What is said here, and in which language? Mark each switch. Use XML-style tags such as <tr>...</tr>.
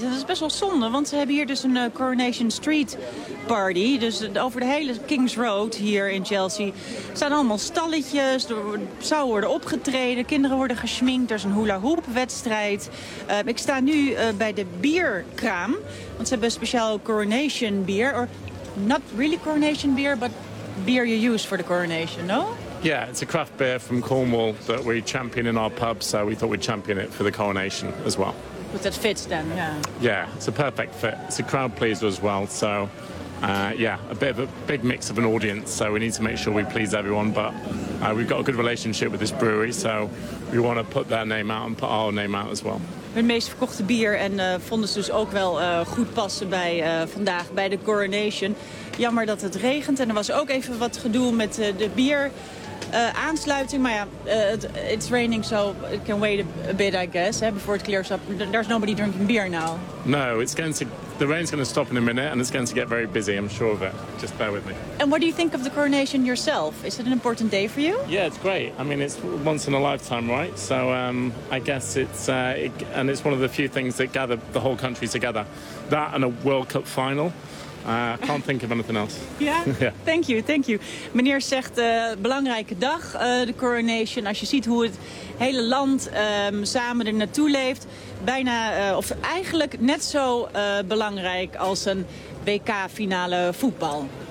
<nl>Dat is best wel zonde, want ze hebben hier dus een Coronation Street Party. Dus over de hele King's Road hier in Chelsea staan allemaal stalletjes. Er zou worden opgetreden, kinderen worden geschminkt. Er is een hula hoop wedstrijd. Ik sta nu bij de bierkraam, want ze hebben speciaal coronation beer.</nl> <en>Or not really coronation beer, but beer you use for the coronation, no? Yeah, it's a craft beer from Cornwall that we champion in our pub, so we thought we'd champion it for the coronation as well. But that fits then, yeah. Yeah, it's a perfect fit. It's a crowd pleaser as well, so a bit of a big mix of an audience, so we need to make sure we please everyone, but we've got a good relationship with this brewery, so we want to put their name out and put our name out as well.</en> <nl>Hun meest verkochte bier en vonden ze dus ook wel goed passen bij vandaag bij de coronation. Jammer dat het regent en er was ook even wat gedoe met de bier. Aansluiting, maar ja,</nl> <en>it's raining, so it can wait a bit, I guess, before it clears up. There's nobody drinking beer now. No, the rain's going to stop in a minute, and it's going to get very busy, I'm sure of it. Just bear with me. And what do you think of the coronation yourself? Is it an important day for you? Yeah, it's great. I mean, it's once in a lifetime, right? So I guess it's and it's one of the few things that gather the whole country together. That and a World Cup final. I can't think of anything else. Yeah. thank you.</en> <nl>Meneer zegt, belangrijke dag, de coronation. Als je ziet hoe het hele land samen er naartoe leeft. Bijna, of eigenlijk net zo belangrijk als een WK-finale voetbal.</nl>